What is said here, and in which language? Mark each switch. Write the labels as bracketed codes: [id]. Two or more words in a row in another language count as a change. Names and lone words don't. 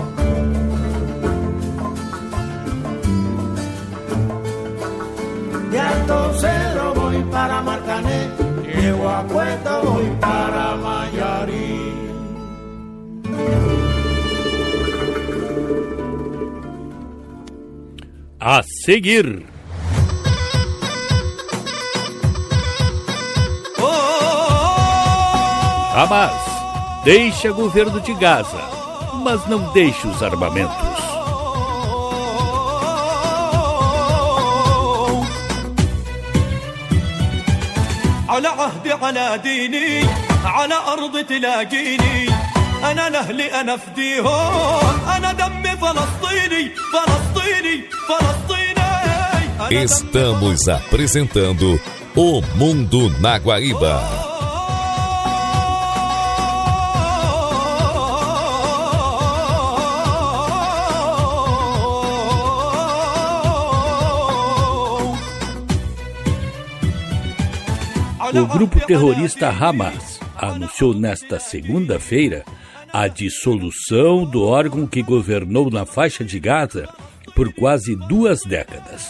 [es] De Alto Cerro voy para Marcané, llego a Puerto, voy para Mayarí. [pt] A seguir. Hamas deixa governo de Gaza, mas não deixa os armamentos. [ar] على عهدي على ديني على أرض تلاقيني أنا لأهلي أنا فديهم أنا دمي فلسطيني فلسطيني فلسطيني. [pt] Estamos apresentando O Mundo na Guaíba. O grupo terrorista Hamas anunciou nesta segunda-feira a dissolução do órgão que governou na faixa de Gaza por quase 2 décadas.